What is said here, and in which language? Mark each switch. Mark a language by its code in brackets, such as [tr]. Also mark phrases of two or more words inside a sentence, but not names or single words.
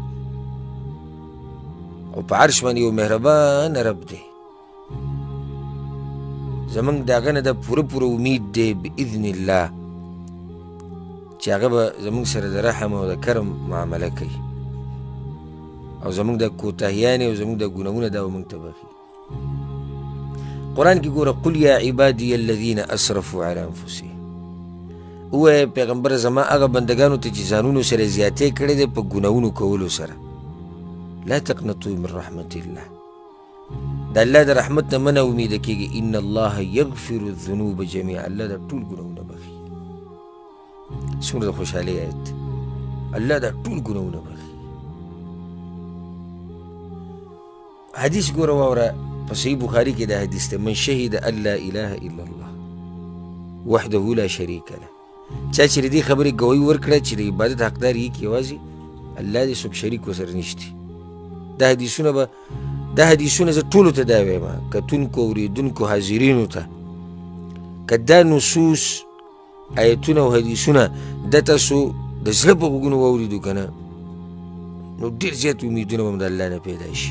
[ps] او په عرش باندې یو مهربانه رب دی، زموږ د هغه نه د پوره پوره امید دی [ar] باذن الله [ps] چې هغه به زموږ سره د رحم او د کرم معامله کوي او زموږ د کوتاهیانې او زموږ د ګناهونه دا به موږ ته بخي. قرآن کې ګوره [ar] قل یا عبادي الذین اسرفوا علی انفسهم، [ps] ووایه پیغمبره زما هغه بندګانو ته چې ځانونو سره زیاتې کړی دی په ګناهونو کولو سره، [ar] لا تقنطوا من رحمت الله، [ps] د الله د رحمت نه مه امیده کېږي، [ar] ان الله یغفر الذنوب جمیعا، [ps] الله دا ټول ګناهونه بخي. څومره د خوشحالۍ آیت، الله دا ټول ګناهونه بخي. حدیث ګوره واوره په صحیح بخاري کې دا حدیث دی، [ar] من شهد ان لا اله الا الله وحده لا شریک له، [ps] چا چې د دې خبرې ګوی ورکړه چې د عبادت حقدار یې یوازې الله دی، څوک شریک ورسره نشته. دا حدیثونه زه ټولو ته دا وایم، کتونکو اورېدونکو حاضرینو ته، که دا نصوص آیتونه او حدیثونه د تاسو د زړه په غوږونو واورېدو که نه، نو ډېر زیات امیدونه به هم د الله نه پیدا شي.